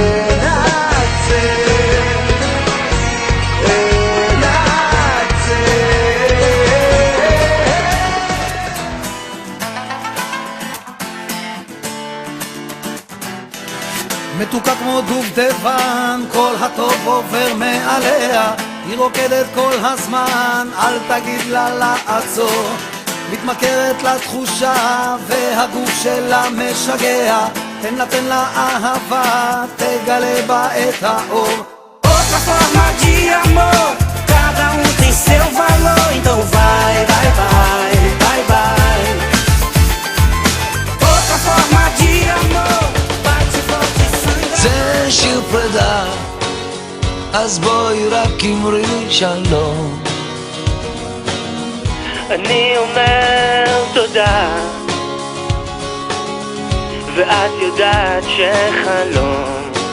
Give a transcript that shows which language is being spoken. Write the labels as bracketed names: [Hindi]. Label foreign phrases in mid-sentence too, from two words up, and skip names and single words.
[Hebrew] מתוקה כמו דובדבן, כל הטוב עובר מעליה, היא רוקדת כל הזמן, אל תגיד לה לעצור. מתמכרת לתחושה והגוף שלה משגע, תן לה אהבה, תגלה בה את האור. [Portuguese] Outra forma de amor, cada tem seu valor, então vai, vai, vai, vai, vai. Outra forma de amor, bate forte sangue. [Hebrew] זה שיר פרידה, אז בואי רק אמרי שלום. אני אומר תודה, ואת יודעת שחלום